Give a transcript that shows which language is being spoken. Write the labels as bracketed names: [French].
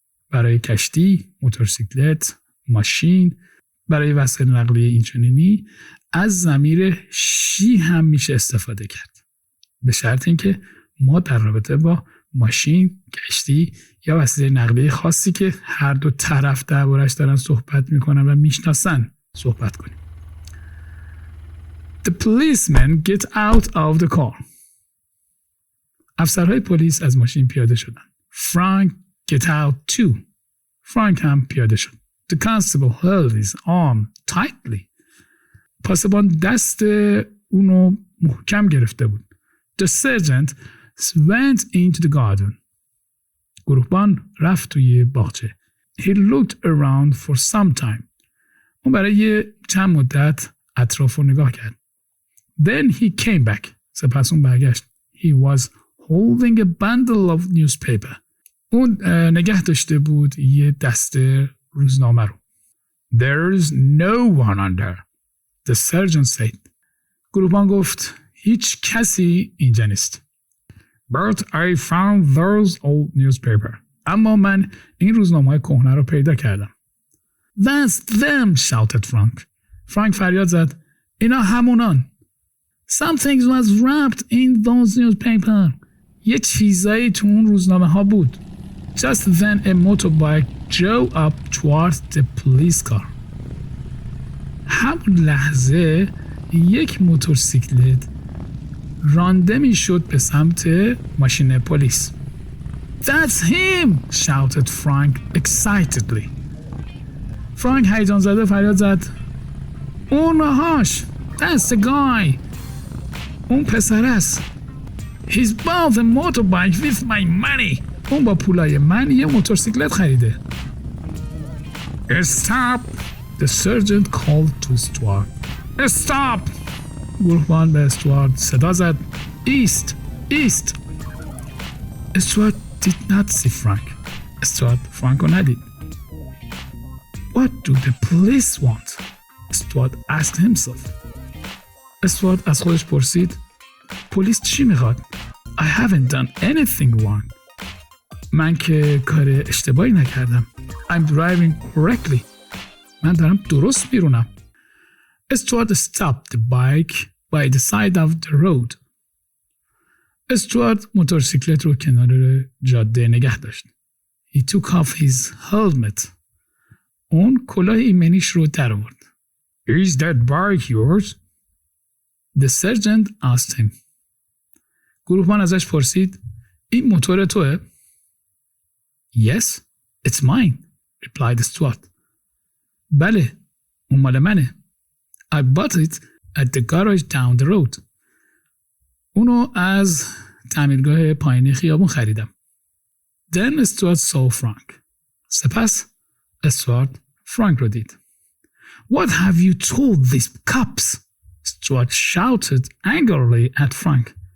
[Persian] برای کشتی، موتورسیکلت، ماشین، برای وسایل نقلیه اینچنینی از ضمیر she هم میشه استفاده کرد. به شرط اینکه ما در رابطه با ماشین، کشتی یا وسیله نقلیه خاصی که هر دو طرف دربارش دارن صحبت میکنن و میشناسن صحبت کنیم. [English] The policemen get out of the car. [Persian] افسرهای پلیس از ماشین پیاده شدن. [English] Frank get out too. [Persian] فرانک هم پیاده شد. [English] The constable held his arm tightly. [Persian] پاسبان دست اونو محکم گرفته بود. [English] The sergeant went into the garden. [Persian] گروهبان رفت توی باغچه. [English] He looked around for some time. [Persian] اون برای چند مدت اطراف رو نگاه کرد. [English] Then he came back. [Persian] سپس اون برگشت. [English] He was holding a bundle of newspaper. [Persian] اون نگه داشته بود یه دسته روزنامه رو. [English] There's no one under. The sergeant said. [Persian] گروهبان گفت هیچ کسی اینجا نیست. [English] But I found those old newspaper. [Persian] eما من این روزنامه‌های کهنه رو پیدا کردم. [English] That's them, shouted Frank. [Persian] فرانک فریاد زد اینا همونان. [English] Something was wrapped in those newspaper. [Persian] یه چیزایی تو اون روزنامه ها بود. [English] Just then a motorbike drove up towards the police car. [Persian] همون لحظه یک موتورسیکلت رانده می شد به سمت ماشین پلیس. [English] That's him! shouted Frank excitedly. [Persian] فرانک هیجان زده فریاد زد اونهاش! [English] That's the guy! [Persian] اون پسر است. [English] He's bought a motorbike with my money. [Persian] اون با پولای من یه موتورسیکلت خریده. [English] Stop! The sergeant called to Stuart. Stop! [Persian] گروهبان به استوارد صدا زد. [English] East! East! Stuart did not see Frank. [Persian] استوارد فرانک رو ندید. [English] What do the police want? Stuart asked himself. [Persian] استوارد از خودش پرسید پلیس چی میخواد؟ [English] I haven't done anything wrong. [Persian] من که کار اشتباهی نکردم. [English] I'm driving correctly. [Persian] من دارم درست میرونم. [English] Stuart stopped the bike by the side of the road. [Persian] استوارد موتورسیکلت رو کنار جاده نگه داشت. [English] He took off his helmet. [Persian] اون کلاه ایمنیش رو در آورد. [English] Is that bike yours? The sergeant asked him. [Persian] گروهبان ازش پرسید این موتور توه؟ [English] Yes, it's mine, replied Stuart. [Persian] بله، اون مال منه. [English] I bought it at the garage down the road. [Persian] اونو از تعمیرگاه پایین خیابون خریدم. [English] Then Stuart saw Frank. [Persian] سپس استوارد فرانک رو دید. [English] What have you told these cops? Stuart shouted angrily at Frank.